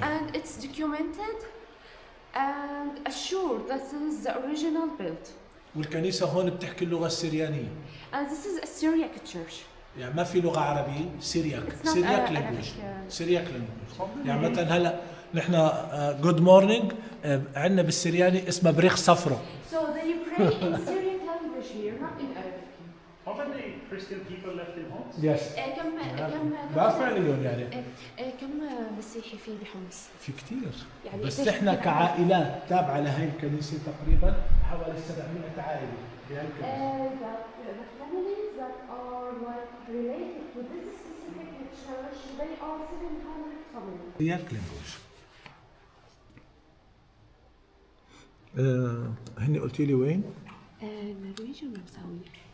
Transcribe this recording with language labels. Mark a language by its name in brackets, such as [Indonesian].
[English] And it's documented and assured that this is the original build. [Arabic] والكنيسة هون بتحكي اللغة السريانية. [English] And this is a Syriac church. [Arabic] يعني ما في لغة عربية، [English] Syriac language. Syriac language. [Arabic] يعني مثلا هلا نحن [English] good morning [Arabic] عندنا بالسرياني اسمها بريخ صفرة. [English] So they pray in Syriac language here, not in Arabic. How many Christian people left in Homs? Yes. [Arabic] لا فعليا يعني. كم مسيحي في بحمص؟ في كتير. يعني بس احنا كعائلات تابعة لهي الكنيسة تقريبا حوالي 700 عائلة بهالكنيسة. [English] The families that are like related to this specific they are 700 families. Syriac language. [Arabic] هني قلتي لي وين؟ النرويج والنمساوية.